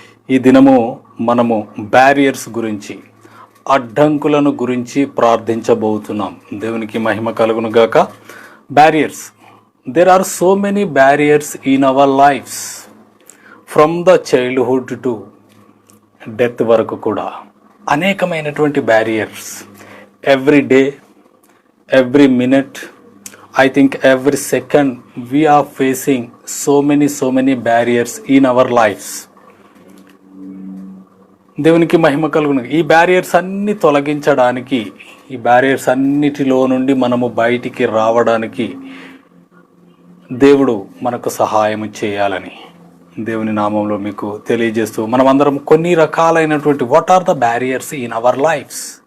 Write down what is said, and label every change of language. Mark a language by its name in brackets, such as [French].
[Telugu] ఈ దినము మనము బ్యారియర్స్ గురించి, అడ్డంకులను గురించి ప్రార్థించబోతున్నాం. దేవునికి మహిమ కలుగును గాక. [English] barriers, there are so many barriers in our lifes, from the childhood to death [Telugu] వరకు కూడా అనేకమైనటువంటి barriers. [English] Every day, every minute, I think every second we are facing so many barriers in our lives. [Telugu] దేవునికి మహిమ కలుగును. ఈ barriers అన్ని తొలగించడానికి, ఈ barriers అన్నిటిలో నుండి మనము బయటికి రావడానికి దేవుడు మనకు సహాయం చేయాలని దేవుని నామంలో మీకు తెలియజేస్తూ మనమందరం కొన్ని రకాలైనటువంటి [English] what are the barriers in our lifes,